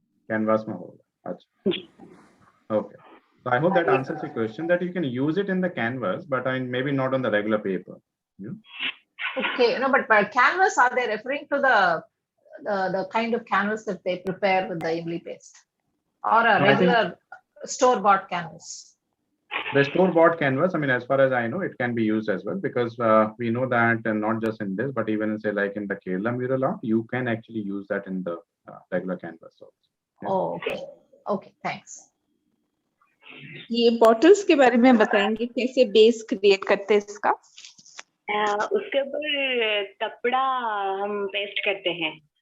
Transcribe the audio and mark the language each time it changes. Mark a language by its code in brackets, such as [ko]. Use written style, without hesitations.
[hi] Canvas में होगा, अच्छा, okay. [en] So I hope that answers the question, that you can use it in the canvas, but I mean, maybe not on the regular paper. Yeah? Okay, no, but by canvas, are they referring to the kind of canvas that they prepare with the imli paste, or a No, I think regular store-bought canvas? the store-bought canvas, I mean, as far as I know, it can be used as well, because we know that not just in this, but even in, say, like in the Kerala mural art, you can actually use that in the regular canvas also. Yeah? Oh, okay. Okay, thanks. [hi] ये bottles के बारे में बताएंगे, कैसे base create करते हैं इसका? उसके ऊपर कपड़ा हम पेस्ट करते हैं।